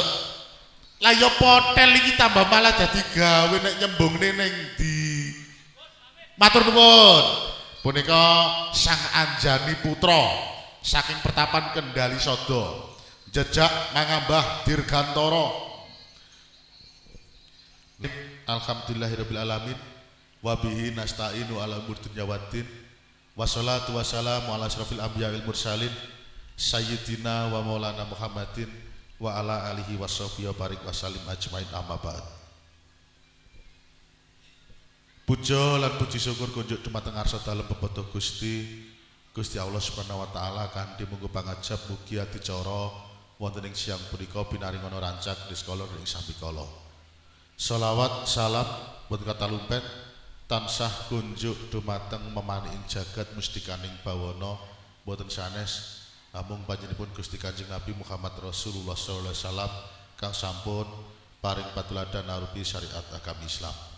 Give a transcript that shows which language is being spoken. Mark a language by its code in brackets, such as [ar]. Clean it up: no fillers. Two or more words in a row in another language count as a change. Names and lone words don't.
[jv] Lah ya potel iki tambah malah dadi gawe nek nyembungne ning ndi. Matur nuwun. Punika Sang Anjani Putra saking Pertapan Kendali Sada. Jejak mangambah dirgantara. [ar] الحمد لله رب العالمين وبه نستعين على أمور الدنيا والدين. والصلاة والسلام على أشرف الأنبياء والمرسلين سيدنا ومولانا محمد وعلى آله وصحبه وبارك وسلم أجمعين أما بعد. [jv] Puja lan puji syukur kunjuk dumateng ngarsa dalem pepodo Gusti Allah [ar] سبحانه وتعالى [jv] kanthi munggu pangajab mugi adicara wonten ing siang punika pinaringono rancak niskala ing sampikala. Shalawat salam boten katalumpet tansah kunjuk dumateng memaning jagat mustikaning bawana boten sanes amung panjenenganipun Gusti Kanjeng Nabi Muhammad Rasulullah [ar] صلى الله عليه وسلم [jv] kang sampun paring patuladan arupi syariat agama Islam.